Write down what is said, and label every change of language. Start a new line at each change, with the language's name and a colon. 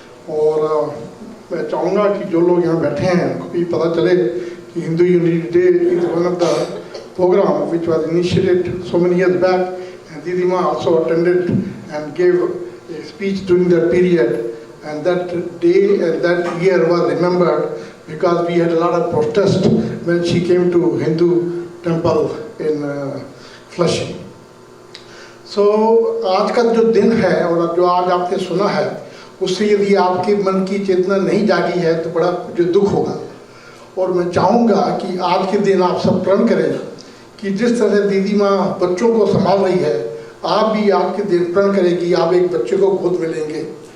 Hindi: और मैं चाहूँगा कि जो लोग यहाँ बैठे हैं उनको भी पता चले कि
English: Hindu unity day is one of the programme which was initiated so many years back, and Didi Ma also attended and gave a speech during that period. And that day and that year was remembered because we had a lot of protest when she came to Hindu temple in Flushing.
Hindi: So आज का जो दिन है और जो आज आपने सुना है उससे यदि आपके मन की चेतना नहीं जागी है तो बड़ा जो दुख होगा। और मैं चाहूँगा कि आज के दिन आप सब प्रण करें कि जिस तरह से दीदी माँ बच्चों को संभाल रही है, आप भी आज के दिन प्रण करें कि आप एक बच्चे को गोद में लेंगे।